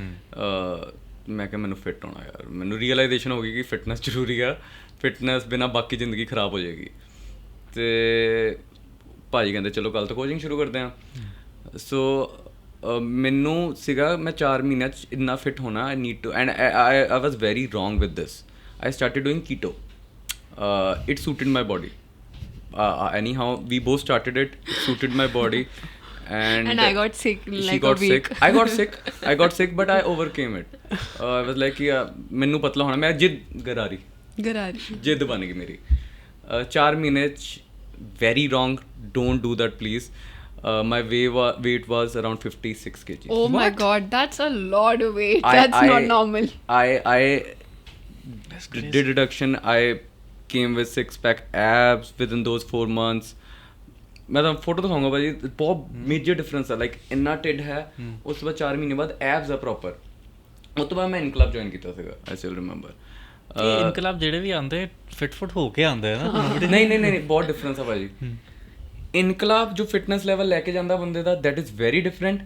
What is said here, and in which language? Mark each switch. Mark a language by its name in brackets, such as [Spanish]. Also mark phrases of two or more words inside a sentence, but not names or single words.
[Punjabi] ਮੈਂ ਕਿਹਾ ਮੈਨੂੰ ਫਿੱਟ ਹੋਣਾ ਯਾਰ, ਮੈਨੂੰ ਰੀਅਲਾਈਜੇਸ਼ਨ ਹੋ ਗਈ ਕਿ ਫਿਟਨੈਸ ਜ਼ਰੂਰੀ ਆ, ਫਿਟਨੈਸ ਬਿਨਾਂ ਬਾਕੀ ਜ਼ਿੰਦਗੀ ਖਰਾਬ ਹੋ ਜਾਏਗੀ। ਅਤੇ ਭਾਜੀ ਕਹਿੰਦੇ ਚਲੋ ਕੱਲ੍ਹ ਤੋਂ ਕੋਚਿੰਗ ਸ਼ੁਰੂ ਕਰਦੇ ਹਾਂ। ਸੋ ਮੈਨੂੰ ਸੀਗਾ ਮੈਂ 4 ਮਹੀਨਿਆਂ 'ਚ ਇੰਨਾ ਫਿੱਟ ਹੋਣਾ, [English] I need to, and I was very wrong with this. I started doing keto, it suited my body. Anyhow, we both started it. It suited my body, and I got sick. She got sick. I got sick, but I overcame it. I was like, [Punjabi] ਮੈਨੂੰ ਪਤਲਾ ਹੋਣਾ, ਮੈਂ ਜਿੱਦ ਜਿੱਦ ਬਣ ਗਈ ਮੇਰੀ। 4 ਮਹੀਨੇ 'ਚ [English] very wrong. Don't do that, please. My weight was around 56 kg. Oh my God, that's a lot of weight. That's not normal. I did reduction. I came with 6-pack abs within those 4 months. [Punjabi] ਮੈਂ ਤਾਂ ਫੋਟੋ ਦਿਖਾਊਂਗਾ ਭਾਜੀ, ਬਹੁਤ [English] major difference [Punjabi] ਆ। ਲਾਈਕ ਇੰਨਾ ਢਿੱਡ ਹੈ, ਉਸ ਤੋਂ ਬਾਅਦ 4 ਮਹੀਨੇ ਬਾਅਦ ਐਬਸ ਆ ਪ੍ਰੋਪਰ। ਉਸ ਤੋਂ ਬਾਅਦ ਮੈਂ ਇਨਕਲਾਬ ਜੁਆਇਨ ਕੀਤਾ ਸੀਗਾ, [English] I still remember. [Punjabi] ਇਨਕਲਾਬ ਜਿਹੜੇ ਵੀ ਆਉਂਦੇ ਫਿਟ ਹੋ ਕੇ ਆਉਂਦੇ ਆ ਨਾ। ਨਹੀਂ ਬਹੁਤ ਡਿਫਰੈਂਸ ਆ ਭਾਜੀ। ਇਨਕਲਾਬ ਜੋ [English] fitness level [Punjabi] ਲੈ ਕੇ ਜਾਂਦਾ ਬੰਦੇ ਦਾ, [English] that is very different.